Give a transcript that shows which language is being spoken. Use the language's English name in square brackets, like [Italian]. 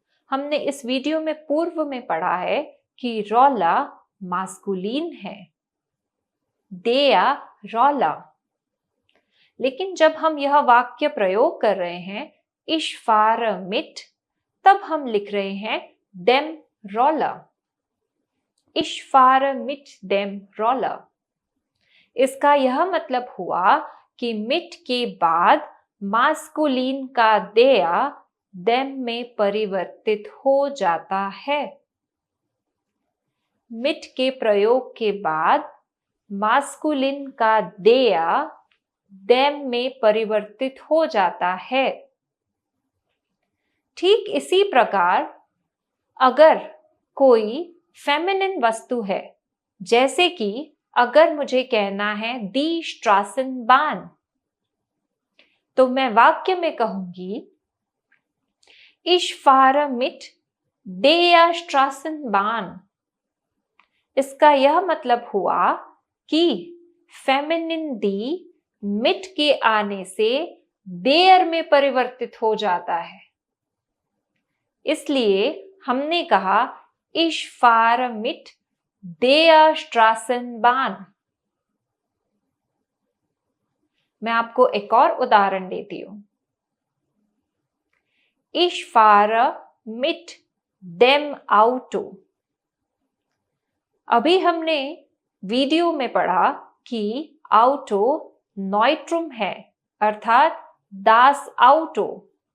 [Hindi] हमने इस वीडियो में पूर्व में पढ़ा है कि रोला मास्कुलिन है, देया रोला। लेकिन जब हम यह वाक्य प्रयोग कर रहे हैं [German] ich fahre mit, [Hindi] तब हम लिख रहे हैं [German] dem Roller. Ich fahre mit dem Roller. [Hindi] इसका यह मतलब हुआ कि mit के बाद मास्कुलिन का देया dem में परिवर्तित हो जाता है। mit के प्रयोग के बाद मास्कुलिन का देया dem में परिवर्तित हो जाता है। ठीक इसी प्रकार अगर कोई फेमिनिन वस्तु है, जैसे कि अगर मुझे कहना है [German] die Straßenbahn, [Hindi] तो मैं वाक्य में कहूंगी [German] ich fahre mit der Straßenbahn। [Hindi] इसका यह मतलब हुआ कि फेमिनिन दी mit के आने से der में परिवर्तित हो जाता है। इसलिए हमने कहा [German] ich fahre mit der Straßenbahn। [Hindi] मैं आपको एक और उदाहरण देती हूं। [German] Ich fahre mit dem Auto। [Hindi] अभी हमने वीडियो में पढ़ा कि ऑटो नॉइट्रुम है, अर्थात दास ऑटो।